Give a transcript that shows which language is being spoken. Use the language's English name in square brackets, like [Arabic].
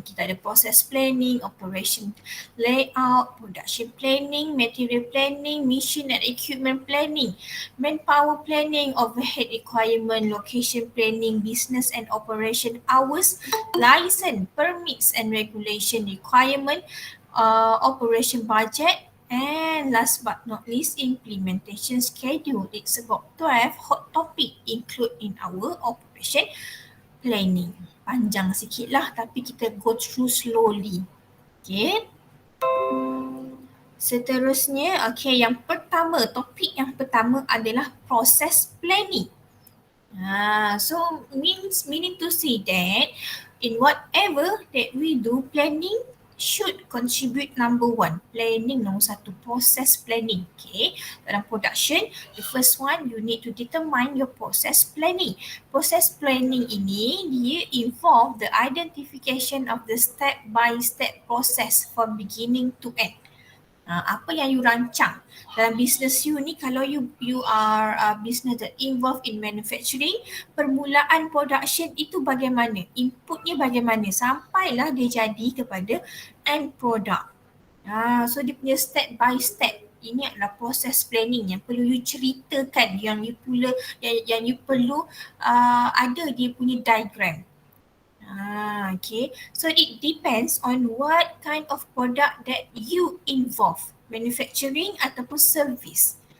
[Malay] Kita ada [English] process planning, operation layout, production planning, material planning, mission and equipment planning, manpower planning, overhead requirement, location planning, business and operation hours, license, permits and regulation requirement, operation budget, and last but not least, implementation schedule. It's about 12 hot topic include in our operation planning. [Malay] Panjang sikit lah tapi kita [English] go through slowly. Okay. [Malay] Seterusnya, topik yang pertama adalah process planning. [English] So meaning to say that in whatever that we do, planning should contribute number one. Planning [Malay] nombor satu, [English] process planning. Okay, dalam production, the first one you need to determine your process planning. Process planning [Malay] ini dia [English] involve the identification of the step by step process from beginning to end. [Malay] Apa yang you rancang dalam business you ni, kalau [English] you are a business that involved in manufacturing, [Malay] permulaan production itu bagaimana, inputnya bagaimana sampailah dia jadi kepada end product. So dia punya step by step ini adalah proses planning yang perlu you ceritakan, yang you perlu ada dia punya diagram. [English] Okay, so it depends on what kind of product that you involve, manufacturing ataupun service.